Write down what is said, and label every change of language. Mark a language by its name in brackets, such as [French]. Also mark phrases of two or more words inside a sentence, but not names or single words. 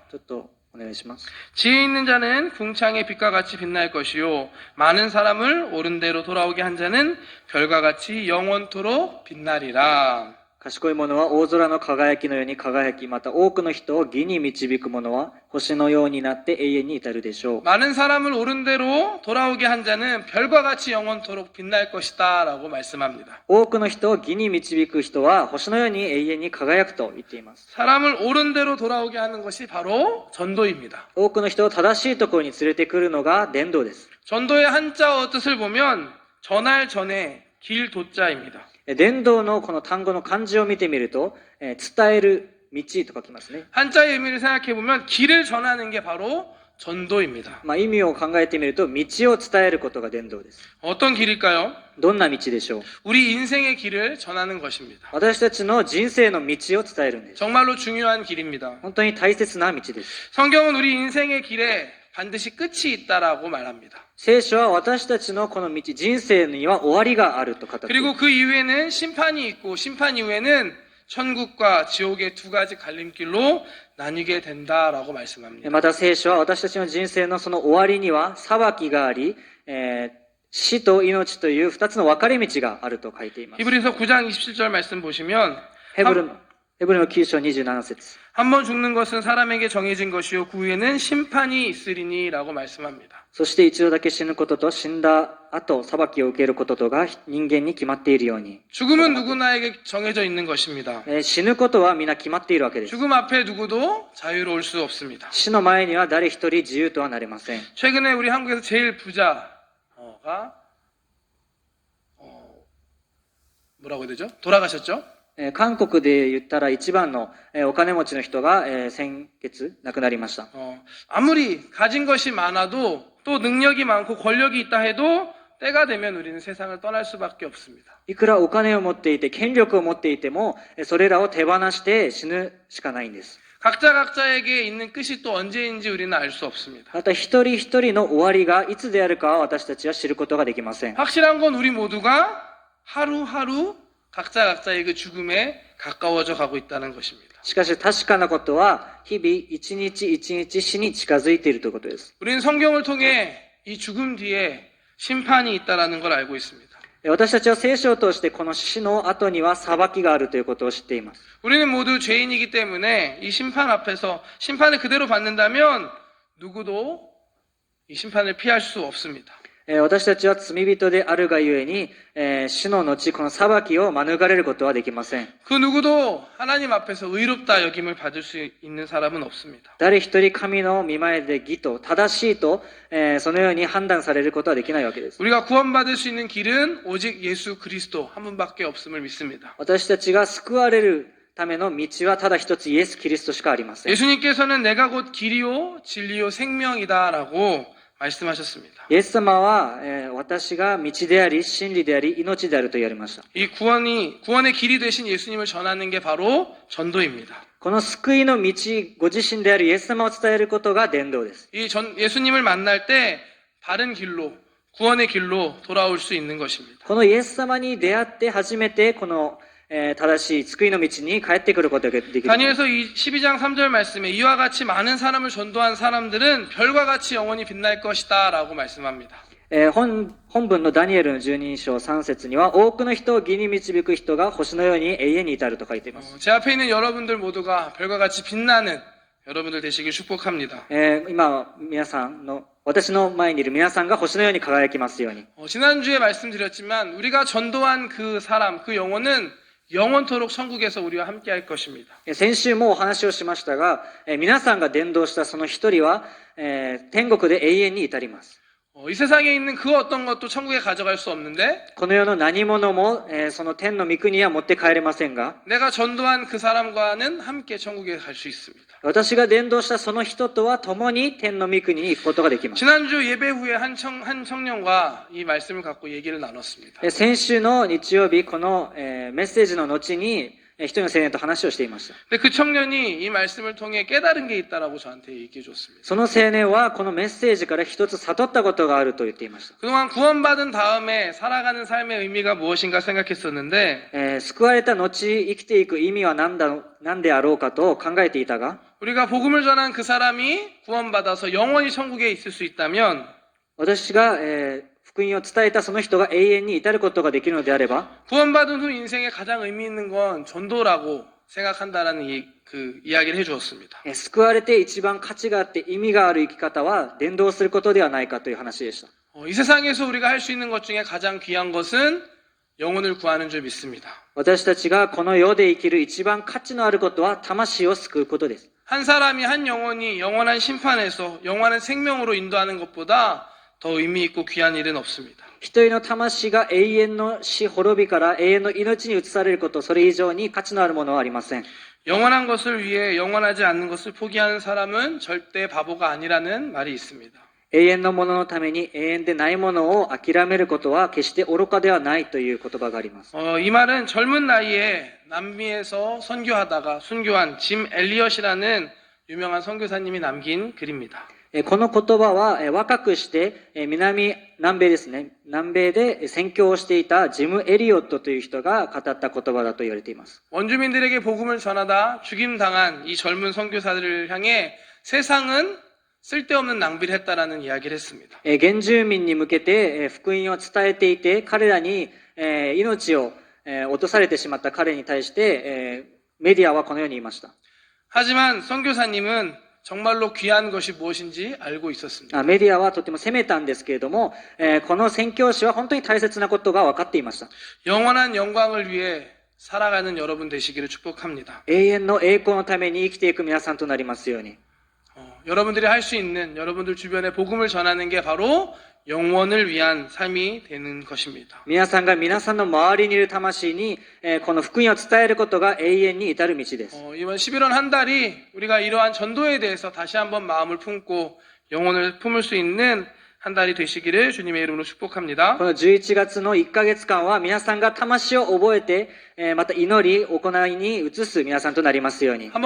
[Japanese] ちょっとお願いします。 [Korean] 지혜 있는 자는 궁창의 빛과 같이 빛날 것이요 많은 사람을 옳은 대로 돌아오게 한 자는 별과 같이 영원토록 빛나리라. [Japanese] 賢い者は大空の輝きのように輝き、また多くの人を義に導く者は星のようになって永遠に至るでしょう。 [Korean] 많은 사람을 옳은 대로 돌아오게 한 자는 별과 같이 영원토록 빛날 것이다 라고 말씀합니다. [Japanese] 多くの人を義に導く人は星のように永遠に輝くと言っています。 [Korean] 사람을 옳은 대로 돌아오게 하는 것이 바로 전도입니다. [Japanese] 多くの人を正しいところに連れてくるのが伝道です。 [Korean] 전도의 한자어 뜻을 보면 전할 전에 길 도자입니다. [Japanese] 伝道のこの単語の漢字を見てみると、伝える道と書きますね。 [Korean] 한자의 의미를 생각해 보면 길을 전하는 게 바로 전도입니다. [Japanese] 意味を考えてみると、道を伝えることが伝道です。 [Korean] 어떤 길일까요? [Japanese] どんな道でしょう。 [Korean] 우리 인생의 길을 전하는 것입니다. [Japanese] 私たちの人生の道を伝えるんです。 [Korean] 정말로 중요한 길입니다. [Japanese] 本当に大切な道です。 [Korean] 성경은 우리 인생의 길에 반드시 끝이 있다라고 말합니다. [Japanese] 聖書は私たちのこの道、人生には終わりがあると語っている。 [Korean] 그리고 그 이후에는 심판이 있고 심판 이후에는 천국과 지옥의 두 가지 갈림길로 나뉘게 된다라고 말씀합니다. [Japanese] また聖書は私たちの人生のその終わりには裁きがあり、死と命という二つの分かれ道があると書いています。 [Korean] 히브리서 9장 27절 말씀 보시면 [Japanese] ヘブルの9章27節。 [Korean] 한 번 죽는 것은 사람에게 정해진 것이요 그 후에는 심판이 있으리니라고 말씀합니다. [Japanese] そして一度だけ死ぬことと死んだ後裁きを受けることとが人間に決まっているように。 [Korean] 죽음은 누구나에게 정해져 있는 것입니다. [Japanese] 死ぬことは皆決まっているわけです。 [Korean] 죽음 앞에 누구도 자유로울 수 없습니다. [Japanese] 死の前には誰一人自由とはなれません。 [Korean] 최근에 우리 한국에서 제일 부자가 뭐라고 해야 되죠? 돌아가셨죠? [Japanese] 韓国で言ったら一番のお金持ちの人が先月亡くなりました。 [Korean] 아무리 가진 것이 많아도 또 능력이 많고 권력이 있다 해도 때가 되면 우리는 세상을 떠날 수밖에 없습니다. [Japanese] いくらお金を持っていて権力を持っていてもそれらを手放して死ぬしかないんです。 [Korean] 각자 각자에게 있는 끝이 또 언제인지 우리는 알 수 없습니다. [Japanese] また一人一人の終わりがいつであるかは私たちは知ることができません。 [Korean] 확실한 건 우리 모두가 하루하루 각자 각자의 그 죽음에 가까워져 가고 있다는 것입니다. [Japanese] しかし確かなことは日々一日一日死に近づいているということです。 [Korean] 우리는 성경을 통해 이 죽음 뒤에 심판이 있다는 걸 알고 있습니다. [Japanese] 私たちは聖書を通してこの死の後には裁きがあるということを知っています。 [Korean] 우리는 모두 죄인이기 때문에 이 심판 앞에서 심판을 그대로 받는다면 누구도 이 심판을 피할 수 없습니다. [Japanese] 私たちは罪人であるがゆえに、死の後この裁きを免れることはできません。 [Korean] 그 누구도 하나님 앞에서 의롭다 여김을 받을 수 있는 사람은 없습니다. [Japanese] 誰一人神の御前で義と正しいと、そのように判断されることはできないわけです。 [Korean] 우리가 구원받을 수 있는 길은 오직 예수 그리스도 한 분밖에 없음을 믿습니다. [Japanese] 私たちが救われるための道はただ一つイエス・キリストしかありません。 [Korean] 예수님께서는 내가 곧 길이요 진리요 생명이다라고 말씀하셨습니다. [Japanese] イエス様は、私が道であり真理であり命であると言われました。 [Korean] 이 구원의 길이 되신 예수님을 전하는 게 바로 전도입니다. [Japanese] この救いの道、ご自身であるイエス様を伝えることが伝道です。 [Korean] 예수님을 만날 때 바른 길로 구원의 길로 돌아올 수 있는 것입니다. [Japanese] このイエス様に出会って初めてこの正しい救いの道に帰ってくることができる。 [Korean] 다니엘서 12장 3절 말씀에 이와 같이 많은 사람을 전도한 사람들은 별과 같이 영원히 빛날 것이다 라고 말씀합니다. [Japanese] 本文のダニエルの12章3節には多くの人を義に導く人が星のように永遠に至ると書いています。 [Korean] 제 앞에 있는 여러분들 모두가 별과 같이 빛나는 여러분들 되시길 축복합니다. [Japanese] 今皆さんの私の前にいる皆さんが星のように輝きますように。 [Korean] 지난주에 말씀드렸지만 우리가 전도한 그 사람, 그 영혼은 영원토록 천국에서 우리와 함께 할 것입니다. [Japanese] 先週もお話をしましたが、皆さんが伝道したその一人は、天国で永遠に至ります。 [Korean] 이 세상에 있는 그 어떤 것도 천국에 가져갈 수 없는데 [Japanese] この世の何者も、その天の御国には持って帰れませんが、 [Korean] 내가 전도한 그 사람과는 함께 천국에 갈 수 있습니다. [Japanese] 私が伝道したその人とは共に天の御国に行くことができます。 [Korean] 지난주 예배 후에 한 청년과 이 말씀을 갖고 얘기를 나눴습니다. [Japanese] 先週の日曜日、この、メッセージの後に、一人の青年と話をしていました。 [Korean] 근데 그 청년이 이 말씀을 통해 깨달은 게 있다라고 저한테 얘기해 줬습니다. [Japanese] その青年はこのメッセージから一つ悟ったことがあると言っていました。 [Korean] 그동안 구원받은 다음에 살아가는 삶의 의미가 무엇인가 생각했었는데 [Japanese] 救われた後生きていく意味は何であろうかと考えていたが、 [Korean] 우리가 복음을 전한 그 사람이 구원받아서 영원히 천국에 있을 수 있다면 [Japanese] 私が、福音を伝えたその人が永遠に至ることができるのであれば、 [Korean] 구원받은 후 인생에 가장 의미 있는 건 전도라고 생각한다라는 그 이야기를 해주었습니다. [Japanese] 救われて一番価値があって意味がある生き方は伝道することではないかという話でした。 [Korean] 이 세상에서 우리가 할 수 있는 것 중에 가장 귀한 것은 영혼을 구하는 줄 믿습니다. [Japanese] 私たちがこの世で生きる一番価値のあることは魂を救うことです。 [Korean] 한 사람이 한 영혼이 영원한 심판에서 영원한 생명으로 인도하는 것보다 더 의미 있고 귀한 일은 없습니다. [Japanese] 一人の魂が永遠の死滅びから永遠の命に移されること、それ以上に価値のあるものはありません。 [Korean] 영원한 것을 위해 영원하지 않는 것을 포기하는 사람은 절대 바보가 아니라는 말이 있습니다. [Japanese] 永遠のもののために永遠でないものを諦めることは決して愚かではないという言葉があります。 [Korean] 이 말은 젊은 나이에 남미에서 선교하다가 순교한 짐 엘리엇이라는 유명한 선교사님이 남긴 글입니다. [Japanese] この言葉は若くして南米ですね。南米で宣教をしていたジム・エリオットという人が語った言葉だと言われています。 [Korean] 원주민들에게 복음을 전하다 죽임당한 이 젊은 선교사들을 향해 세상은 쓸데없는 낭비를 했다라는 이야기를 했습니다. [Japanese] 原住民に向けて福音を伝えていて、彼らに命を落とされてしまった彼に対してメディアはこのように言いました。 [Korean] 하지만 선교사님은 정말로 귀한 것이 무엇인지 알고 있었습니다. [Japanese] メディアはとても責めたんですけれども、この宣教師は本当に大切なことが分かっていました。 [Korean] 영원한 영광을 위해 살아가는 여러분 되시기를 축복합니다. [Japanese] 永遠の栄光のために生きていく皆さんとなりますように。 [Korean] 여러분들이 할 수 있는 여러분들 주변에 복음을 전하는 게 바로 영원을 위한 삶이 되는 것입니다. [Japanese] 皆さんが皆さんの周りにいる魂にこの福音を伝えることが永遠に至る道です。 [Korean] 이번 11월 한 달이 우리가 이러한 전도에 대해서 다시 한번 마음을 품고 영혼을 품을 수 있는 한 달이 되시기를 주님의 이름으로 축복합니다. [Japanese] この11月の1ヶ月間は皆さんが魂を覚えてまた祈り、行いに移す皆さんとなりますように。